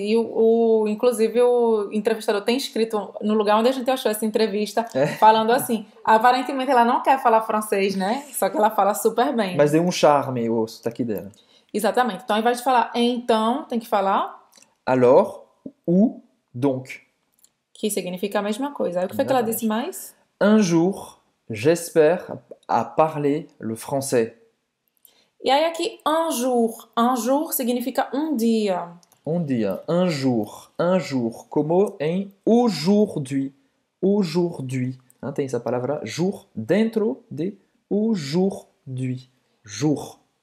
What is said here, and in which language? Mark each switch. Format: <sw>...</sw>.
<pt>E inclusive o entrevistador tem escrito no lugar onde a gente achou essa entrevista, falando assim, aparentemente ela não quer falar francês, né? Só que ela fala super bem. Mas deu um charme o sotaque dela. Exatamente. Então, ao invés de falar então, tem que falar</pt> <fr>alors ou donc.</fr> <pt>Que significa a mesma coisa. Aí o que foi que ela disse mais?</pt> <fr>Un jour, j'espère à parler le français.</fr> <pt>E aí aqui,</pt> <fr>un jour</fr> <pt>significa um dia. Um dia,</pt> <fr>un jour,</fr> <pt>como em aujourd'hui. Aujourd'hui. Tem essa palavra jour dentro de aujourd'hui. Jour.</pt>